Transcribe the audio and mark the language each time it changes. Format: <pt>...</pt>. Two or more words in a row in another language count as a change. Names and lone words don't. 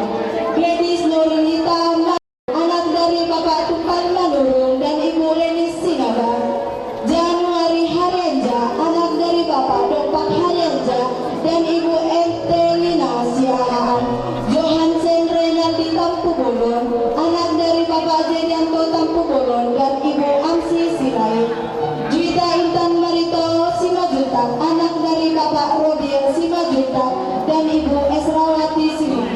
<id>Gladys Nurlita, anak dari Bapak Tupan Manurung dan Ibu Leni Sinaga. Januari Haryanja, anak dari Bapak Dopak Haryanja dan Ibu Entelina Siahaan. Johansen Renaldi Tampu Bolon, anak dari Bapak Jedianto Tampu Bolon dan Ibu Amsi Sirait. Juwita Intan Marito Simajuntak, anak dari Bapak Robiel Simajuntak dan Ibu Esrawati Simajuntak.</id>